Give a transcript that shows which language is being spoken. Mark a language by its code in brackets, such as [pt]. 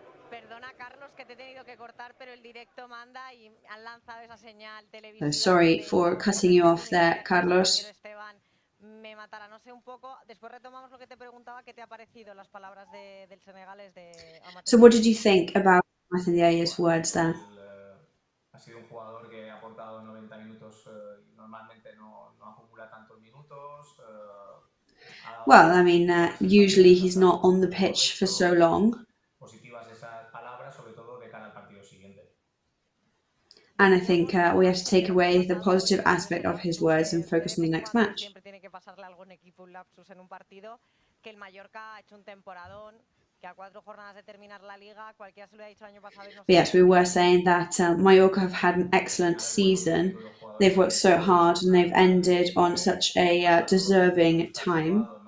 [es] Perdona, Carlos, que te he tenido que cortar, pero el directo manda y han lanzado esa señal [en] So [es] televisiva. [en] sorry for cutting you off there, Carlos. [es] Me matará, no sé un poco. Después retomamos lo que te preguntaba, ¿qué te ha parecido las palabras del senegalés de Amat? [en] So what did you think about Amat Ndiaye's words there? [es] Ha sido un jugador que ha aportado 90 minutos y normalmente no acumula tantos minutos. [en] Well, I mean, usually he's not on the pitch for so long. [es] Positivas esas palabras, sobre todo de cara al partido siguiente. [en] And I think we have to take away the positive aspect of his words and focus on the next match. [es] Siempre tiene que pasarle algún equipo un lapsus en un partido, que el Mallorca ha hecho un temporadón. A 4 jornadas de terminar la liga, cualquiera se lo ha dicho el año pasado. [en] Yes, we were saying that Mallorca have had an excellent season. They've worked so hard and they've ended on such a deserving time.